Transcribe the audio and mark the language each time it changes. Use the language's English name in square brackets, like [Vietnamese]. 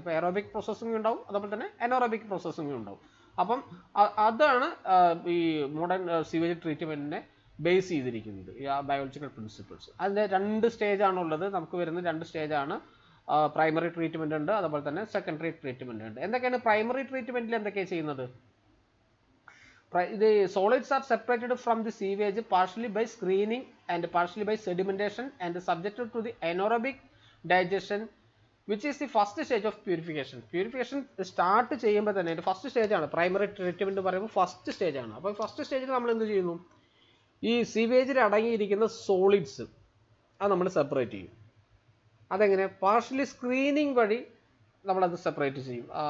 [Malayalam] ഇപ്പോൾ aerobic processing ഉണ്ടാവും, അതേപോലെ തന്നെ അനോറോബിക് പ്രോസസ്സിംഗ് ഉണ്ടാവും. അപ്പം അതാണ് ഈ മോഡേൺ സീവേജ് ട്രീറ്റ്മെൻറ്റിനെ ബേസ് ചെയ്തിരിക്കുന്നത്, ഈ ബയോളജിക്കൽ പ്രിൻസിപ്പിൾസ്. അതിൻ്റെ 2 സ്റ്റേജാണുള്ളത്. നമുക്ക് വരുന്ന 2 സ്റ്റേജാണ്. പ്രൈമറി ട്രീറ്റ്മെൻറ്റ് ഉണ്ട്, അതുപോലെ തന്നെ സെക്കൻഡറി ട്രീറ്റ്മെൻറ്റ് ഉണ്ട്. എന്തൊക്കെയാണ് പ്രൈമറി ട്രീറ്റ്മെൻറ്റിൽ എന്തൊക്കെയാണ് ചെയ്യുന്നത്? [English] The solids are separated from the sewage partially by screening and partially by sedimentation and subjected to the anaerobic digestion, which is the first stage of purification. [Malayalam] Purification start ചെയ്യുമ്പോൾ തന്നെ first സ്റ്റേജാണ് primary treatment പറയുമ്പോൾ first സ്റ്റേജാണ്. അപ്പോൾ first സ്റ്റേജിൽ നമ്മൾ എന്ത് ചെയ്യുന്നു? ഈ സീവേജിൽ അടങ്ങിയിരിക്കുന്ന സോളിഡ്സ് അത് നമ്മൾ സെപ്പറേറ്റ് ചെയ്യും. അതെങ്ങനെ? പാർഷ്യലി സ്ക്രീനിങ് വഴി നമ്മളത് സെപ്പറേറ്റ് ചെയ്യും.